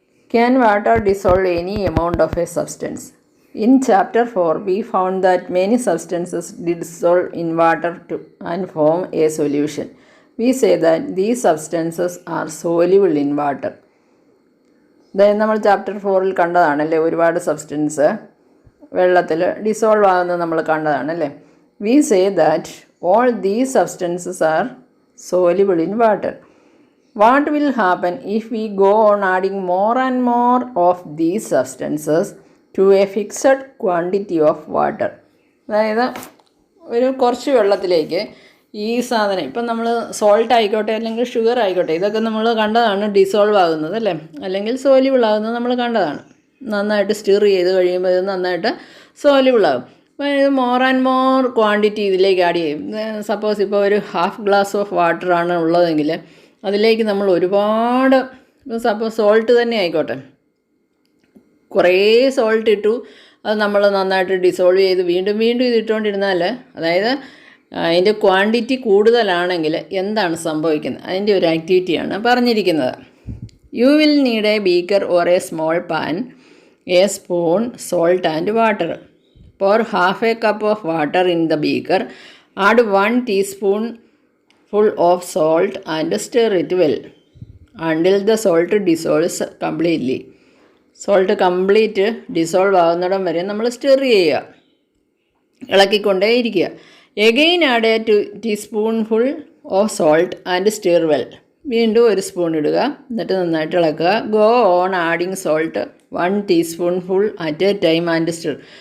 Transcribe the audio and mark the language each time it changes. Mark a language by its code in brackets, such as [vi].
[en] Can water dissolve any amount of a substance? In chapter 4, we found that many substances dissolve in water and form a solution. We say that these substances are soluble in water. [ml] അതായത് നമ്മൾ chapter 4-ൽ കണ്ടതാണല്ലേ, ഒരുപാട് substance വെള്ളത്തിൽ dissolve ആകുന്നത് നമ്മൾ കണ്ടതാണല്ലേ. [en] We say that all these substances are soluble in water. What will happen if we go on adding more and more of these substances to a fixed quantity of water? [ml] അതായത് ഒരു കുറച്ച് വെള്ളത്തിലേക്ക് ഈ സാധനം, ഇപ്പം നമ്മൾ സോൾട്ട് ആയിക്കോട്ടെ അല്ലെങ്കിൽ ഷുഗർ ആയിക്കോട്ടെ, ഇതൊക്കെ നമ്മൾ കണ്ടതാണ് ഡിസോൾവ് ആകുന്നത് അല്ലേ, അല്ലെങ്കിൽ സോല്യൂബിൾ ആകുന്നത് നമ്മൾ കണ്ടതാണ്. നന്നായിട്ട് സ്റ്റിർ ചെയ്ത് കഴിയുമ്പോൾ ഇത് നന്നായിട്ട് സോല്യൂബിൾ ആകും. അപ്പോൾ ഇത് മോർ ആൻഡ് മോർ ക്വാണ്ടിറ്റി ഇതിലേക്ക് ആഡ് ചെയ്യും. സപ്പോസ് ഇപ്പോൾ ഒരു ഹാഫ് ഗ്ലാസ് ഓഫ് വാട്ടറാണ് ഉള്ളതെങ്കിൽ അതിലേക്ക് നമ്മൾ ഒരുപാട്, സപ്പോസ് സോൾട്ട് തന്നെ ആയിക്കോട്ടെ, കുറേ സോൾട്ട് ഇട്ടു, അത് നമ്മൾ നന്നായിട്ട് ഡിസോൾവ് ചെയ്ത് വീണ്ടും വീണ്ടും ഇതിട്ടുകൊണ്ടിരുന്നാൽ, അതായത് അതിൻ്റെ ക്വാണ്ടിറ്റി കൂടുതലാണെങ്കിൽ എന്താണ് സംഭവിക്കുന്നത്, അതിൻ്റെ ഒരു ആക്ടിവിറ്റിയാണ് പറഞ്ഞിരിക്കുന്നത്. [en] You will need a beaker or a small pan, a spoon, salt and water. Pour half a cup of water in the beaker, add 1 teaspoonful of salt and stir it well until the salt dissolves completely. [ml] Salt complete dissolve ആകുന്നിടം വരെ നമ്മൾ stir ചെയ്യുക, ഇളക്കിക്കൊണ്ടേ ഇരിക്കുക. [en] Again add a teaspoonful of salt and stir well. [ml] വീണ്ടും ഒരു spoon ഇടുക, എന്നിട്ട് നന്നായിട്ട് ഇളക്കുക. [en] Go on adding salt 1 teaspoonful at a time and stir.